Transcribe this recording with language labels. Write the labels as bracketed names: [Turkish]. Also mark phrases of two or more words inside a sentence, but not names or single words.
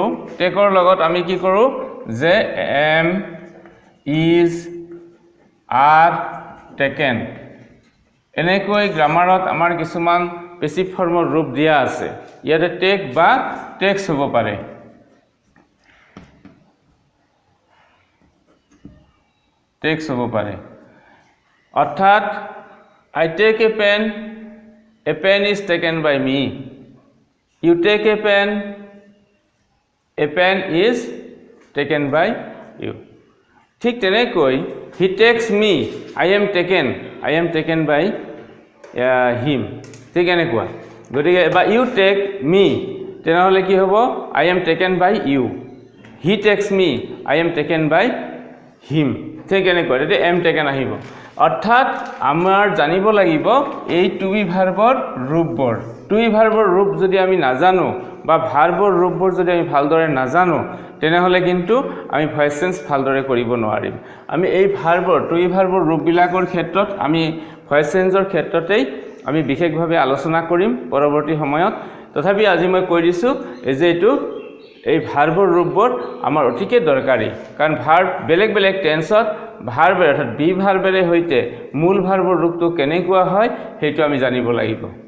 [Assamese] টেকৰ লগত আমি কি কৰো যে [English] am is are taken [Assamese] এনেকৈ গ্ৰামাৰত আমাৰ কিছুমান [English] passive form [Assamese] ৰূপ দিয়া আছে ইয়াতে টেক বা টেক্স হ'ব পাৰে অৰ্থাৎ [English] I take a pen is taken by me. You take a pen is taken by you. [Assamese] ঠিক তেনেকৈ [English] he takes me, I am taken by him. [Assamese] ঠিক এনেকুৱা গতিকে বা [English] you take me [Assamese] তেনেহলে কি হ'ব [English] I am taken by you. He takes me, I am taken by him. [Assamese] ঠিক এনেকুৱা এতে [English] am taken [Assamese] আহিব অৰ্থাৎ আমাৰ জানিব লাগিব এই [English] to be verb [Assamese] ৰূপবোৰ [English] to be verb [Assamese] ৰূপ যদি আমি নাজানো বা ভাৰ্বৰ ৰূপবোৰ যদি আমি ভালদৰে নাজানো তেনেহলে কিন্তু আমি [English] voice change [Assamese] ভালদৰে কৰিব নোৱাৰিম আমি এই ভাৰ্বৰ [English] to be verb [Assamese] ৰূপবিলাকৰ ক্ষেত্ৰত আমি [English] voice change [Assamese] ক্ষেত্ৰতেই আমি বিশেষভাৱে আলোচনা কৰিম পৰৱৰ্তী সময়ত তথাপি আজি মই কৈ দিছো যে এইটো এই ভাৰ্বৰ ৰূপবোৰ আমাৰ অতিকে দৰকাৰী কাৰণ ভাৰ্ব বেলেগ বেলেগ টেন্সত ভাৰ্ব অৰ্থাৎ [English] be verb [Assamese] হৈতে মূল ভাৰ্বৰ ৰূপটো কেনেকুৱা হয় হেতু আমি জানিব লাগিব